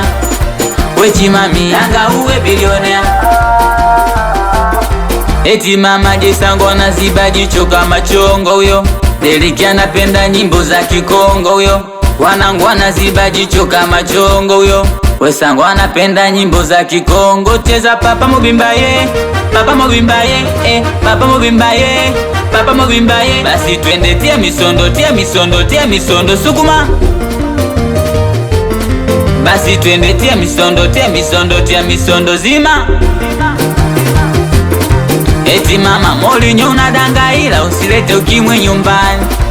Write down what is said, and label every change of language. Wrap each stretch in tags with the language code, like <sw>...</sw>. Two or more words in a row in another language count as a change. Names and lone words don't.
<sw>Wechi mami, danga uwe bilionea. Eti mama Jesango anaziba jicho kama chongo huyo. Deriki anapenda nyimbo za Kikongo huyo. Wanangu wanaziba jicho kama chongo huyo. Wesango anapenda nyimbo za Kikongo.</sw> <ln>Cheza papa mobimba ye, papa mobimba ye, papa mobimba ye, papa mobimba ye.</ln> <sw>Basi twende tia misondo, tia misondo, tia misondo sukuma. Basi twende tia misondo, tia misondo, tia misondo zima. Eti mama Molinyo unadanga ila usilete ukimwe nyumbani.</sw>